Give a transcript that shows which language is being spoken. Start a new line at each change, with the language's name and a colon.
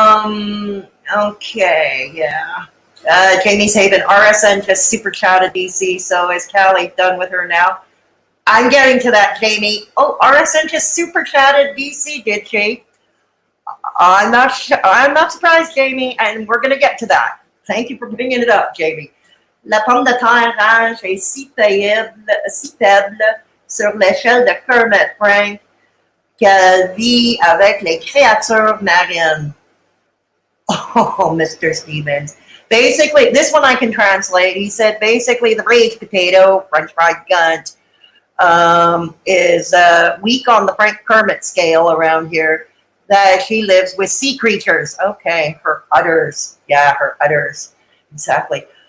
English: Okay, yeah. Jamie's Haven, RSN just super chatted DC, so is Callie done with her now? I'm getting to that, Jamie. Oh, RSN just super chatted DC, did she? I'm not surprised, Jamie, and we're going to get to that. Thank you for bringing it up, Jamie.
French: La pomme de terre range est si faible sur l'échelle de Kermit Frank qu'elle vit avec les créatures marines.
English: Oh, Mr. Stevens. Basically, this one I can translate. He said basically the rage potato, French fried gunt, is weak on the Frank Kermit scale around here, that she lives with sea creatures. Okay, her udders. Yeah, her udders. Exactly.